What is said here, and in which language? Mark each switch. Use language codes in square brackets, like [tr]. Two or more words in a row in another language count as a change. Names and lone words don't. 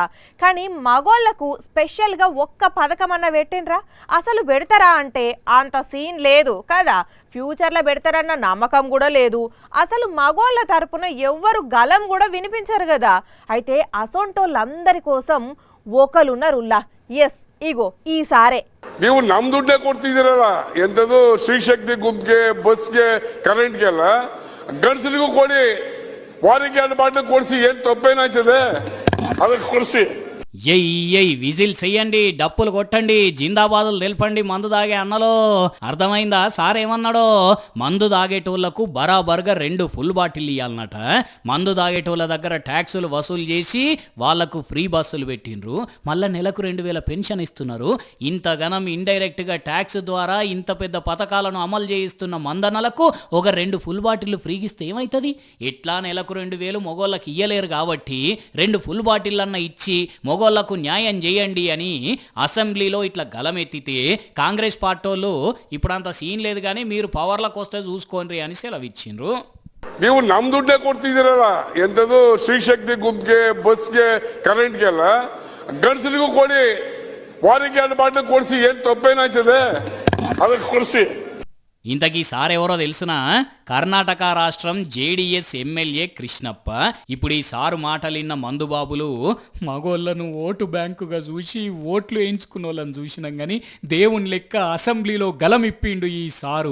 [te] కానీ మగోళ్లకు స్పెషల్గా ఒక్క పథకం అన్న పెట్టిండ్రా? అసలు పెడతారా అంటే అంత సీన్ లేదు కదా. ఫ్యూచర్లో పెడతారన్న నమ్మకం కూడా లేదు. అసలు మగోళ్ళ తరపున ఎవ్వరు గలం కూడా వినిపించరు కదా. అయితే అసొంటోళ్ళందరి కోసం ఒకలున్నారుల్లా. ఎస్, ఇగో ఈసారే [kn] ನೀವು ನಮ್ ದುಡ್ಡೇ ಕೊಡ್ತಿದ್ದೀರಲ್ಲ, ಎಂತದು ಶ್ರೀಶಕ್ತಿ ಗುಂಪ್ಗೆ, ಬಸ್ಗೆ, ಕರೆಂಟ್ಗೆಲ್ಲ ಗಂಡಸರಿಗೂ ಕೊಡಿ, ವಾರಿಗೆ 2 ಬಾಟ್ಲು ಕೊಡ್ಸಿ, ಏನ್ ತಪ್ಪೇನಾಯ್ತದೆ ಅದಕ್ಕೆ ಕೊಡ್ಸಿ. [te] ఎయ్ విజిల్ చెయ్యండి, డప్పులు కొట్టండి, జిందాబాదులు తెలపండి మందు తాగే అన్నలో. అర్థమైందా? సార్ ఏమన్నాడో, మందు తాగేటోళ్లకు బరాబర్గా 2 [en] full bottle [te] ఇవ్వాలన్నట. మందు తాగేటోళ్ళ దగ్గర ట్యాక్సులు వసూలు చేసి వాళ్లకు ఫ్రీ బస్సులు పెట్టిండ్రు. మళ్ళీ నెలకు 2000 పెన్షన్ ఇస్తున్నారు. ఇంతగనం ఇండైరెక్ట్గా ట్యాక్స్ ద్వారా ఇంత పెద్ద పథకాలను అమలు చేయిస్తున్న మందనలకు ఒక 2 [en] full bottle [te] ఫ్రీకి ఇస్తే ఏమవుతుంది? ఎట్లా నెలకు 2000 మొగోళ్ళకి ఇయ్యలేరు కాబట్టి 2 [en] full bottle [te] అన్న ఇచ్చి మొగోళ్లకు న్యాయం చేయండి అని అసెంబ్లీలో ఇట్లా గలమెత్తితే కాంగ్రెస్ పార్టీలు ఇప్పుడంత సీన్ లేదు కానీ మీరు పవర్లకు వస్తే చూసుకోండి అని సెలవిచ్చిండ్రు. [kn] ನೀವು ನಮ್ ದುಡ್ಡೇ ಕೊಡ್ತಿದ್ದೀರಲ್ಲ, ಎಂತದು ಶ್ರೀಶಕ್ತಿ ಗುಂಪ್ಗೆ, ಬಸ್ಗೆ, ಕರೆಂಟ್ಗೆಲ್ಲ ಗಂಡಸರಿಗೂ ಕೊಡಿ, ವಾರಿಗೆ 2 ಬಾಟ್ಲು ಕೊಡ್ಸಿ, ಏನ್ ತಪ್ಪೇನಾಯ್ತದೆ ಅದಕ್ಕೆ ಕೊಡ್ಸಿ. [te] ఇంతకీ సార్ ఎవరో తెలుసునా? కర్ణాటక రాష్ట్రం జేడీఎస్ ఎమ్మెల్యే కృష్ణప్ప. ఇప్పుడు ఈ సారు మాటలిన్న మందుబాబులు మగోళ్ళను ఓటు బ్యాంకుగా చూసి ఓట్లు వేయించుకున్న వాళ్ళని చూసినాం కానీ దేవుని లెక్క అసెంబ్లీలో గలమిప్పిండు ఈ సారు.